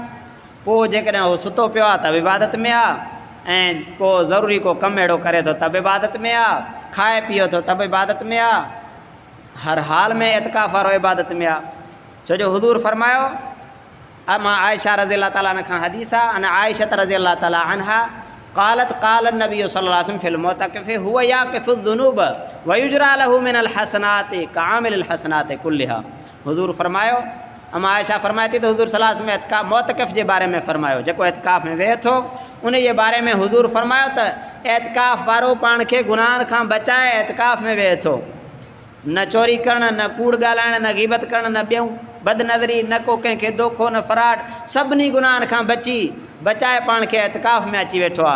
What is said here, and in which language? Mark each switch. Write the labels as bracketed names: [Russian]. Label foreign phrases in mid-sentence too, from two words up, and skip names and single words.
[Sindhi] पोइ जेकॾहिं उहो सुतो पियो आहे त बि इबादत में आहे, ऐं को ज़रूरी को कमु अहिड़ो करे थो त बि इबादत में आहे, खाए पियो थो त बि इबादत में आहे, हर हाल में एतिकाफ़ वारो इबादत में आहे। छो जो हुज़ूर फरमायो, मां आयशा [Arabic] رضي الله تعالى عنها [Sindhi] खां हदीस आहे, [Arabic] عن عائشة رضي الله تعالى عنها قالت قال النبي صلى الله عليه وسلم في المعتكف هو يعكف الذنوب ويجرى له من الحسنات كعامل الحسنات كلها. [Sindhi] हुज़ूर फरमायो, अमा आयशा फरमाए थी त हुज़ूर [Arabic] صلى الله عليه وسلم [Sindhi] एतिकाफ़ मुअतकिफ़ जे बारे में फरमायो, जेको एतिकाफ़ में वेहे थो उन जे बारे में हुज़ूर फरमायो त एतिकाफ़ वारो पाण खे गुनाहनि खां बचाए एतिकाफ़ में वेहे थो। न चोरी करणु, न कूड़ ॻाल्हाइणु, न ग़ीबत करणु, न ॿियूं बदनज़री, न को कंहिंखे दोखो, न फराड, सभिनी गुनाहनि खां बचाए पाण खे एतिकाफ़ में अची वेठो आहे।